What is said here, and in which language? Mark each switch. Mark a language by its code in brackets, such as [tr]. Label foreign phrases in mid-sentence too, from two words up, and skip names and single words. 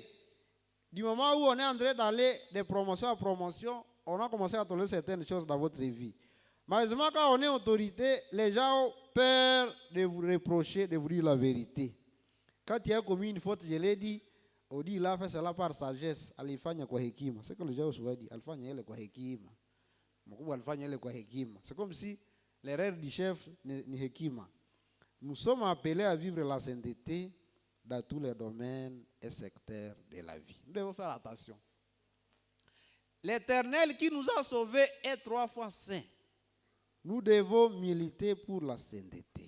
[fr] Du moment où on est en train d'aller de promotion à promotion, on a commencé à tolérer certaines choses dans votre vie. Malheureusement, quand on est autorité, les gens ont peur de vous reprocher, de vous dire la vérité. Quand il y a commis une faute, je l'ai dit, on dit il a fait cela par sagesse, [sw] alifanya kwa hekima. [fr] C'est que les gens ont dit, [sw] alifanya ele kwa hekima. Mkubwa alifanya ele kwa hekima. [fr] C'est comme si l'erreur du chef [sw] ni hekima. [fr] Nous sommes appelés à vivre la sainteté dans tous les domaines et secteurs de la vie. Nous devons faire attention. L'Éternel qui nous a sauvés est 3 fois saint. Nous devons militer pour la sainteté.